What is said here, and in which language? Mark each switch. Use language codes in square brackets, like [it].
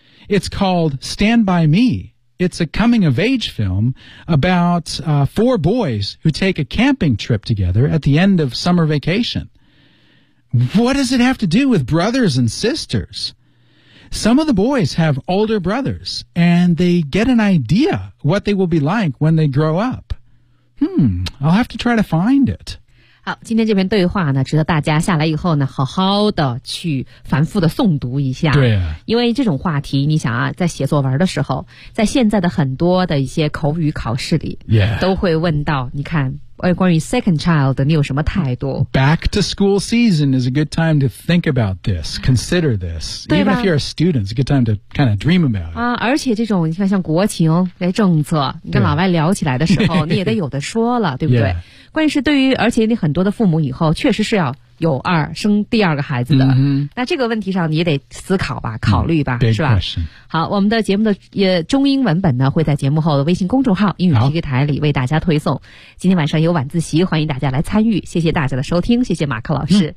[en] It's called Stand By Me. It's a coming-of-age film about 4 boys who take a camping trip together at the end of summer vacation. What does it have to do with brothers and sisters? Some of the boys have older brothers, and they get an idea what they will be like when they grow up. I'll have to try to find it. [zh] 好，今天这篇对话呢，值得大家下来以后呢，好好的去反复的诵读一下。对、因为这种话题，你想啊，在写作文的时候，在现在的很多的一些口语考试里， [en] yeah. [zh] 都会问到，你看。关于 second child, 你有什么态度? [en] Back to school season is a good time to think about this, consider this. Even if you're a student, it's a good time to kind of dream about it. [zh] 而且这种你看像国情政策你跟老外聊起来的时候你也得有的说了对不对、 [en] yeah. [zh] 关键是对于而且你很多的父母以后确实是要有二生第二个孩子的、 [en] mm-hmm. [zh] 那这个问题上你也得思考吧考虑吧、 [en] mm-hmm. [zh] 是吧好我们的节目的中英文本呢会在节目后的微信公众号英语皮克台里为大家推送今天晚上有晚自习欢迎大家来参与谢谢大家的收听谢谢马克老师、